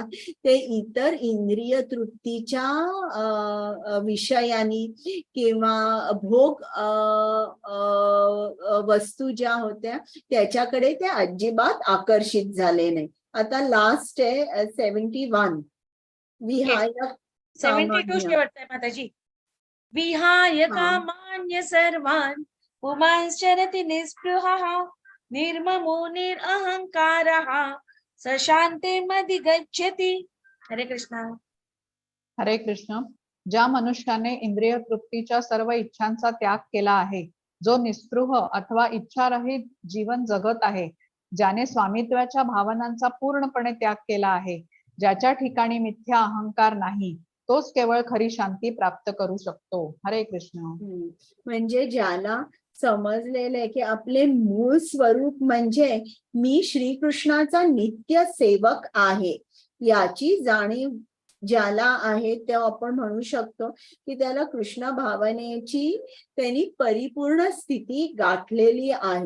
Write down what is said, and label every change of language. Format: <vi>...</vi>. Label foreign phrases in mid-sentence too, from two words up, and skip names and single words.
<mr>ते इतर इंद्रिय तृप्तीच्या विषयांनी किंवा भोग वस्तू ज्या होत्या त्याच्याकडे ते अजिबात आकर्षित झाले नाही. आता लास्ट आहे 71. विहाय 72 शेवटचा आहे माताजी.</mr> <sa>विहाय कामान्य सर्वान् पुमांश्चरति निःस्पृहः निर्ममो निरहंकारः स शान्तिमधि गच्छति.</sa> <mr>हरे कृष्णा. हरे कृष्ण. ज्या मनुष्याने इंद्रिय तृप्तीच्या सर्व इच्छांचा त्याग केला आहे, जो निस्पृह अथवा इच्छारहित जीवन जगत आहे, ज्याने स्वामित्वाच्या भावनांचा पूर्णपणे त्याग केला आहे, ज्याच्या ठिकाणी मिथ्या अहंकार नाही, तोच केवळ खरी शांती प्राप्त करू शकतो. हरे कृष्ण. म्हणजे ज्याला समजलेलं आहे की आपले मूळ स्वरूप म्हणजे मी श्रीकृष्णाचा नित्य सेवक आहे, याची जाणीव ज्याला आहे ते आपण म्हणू शकतो की त्याला कृष्ण भावनेची त्यांनी परिपूर्ण स्थिती गाठलेली आहे.</mr>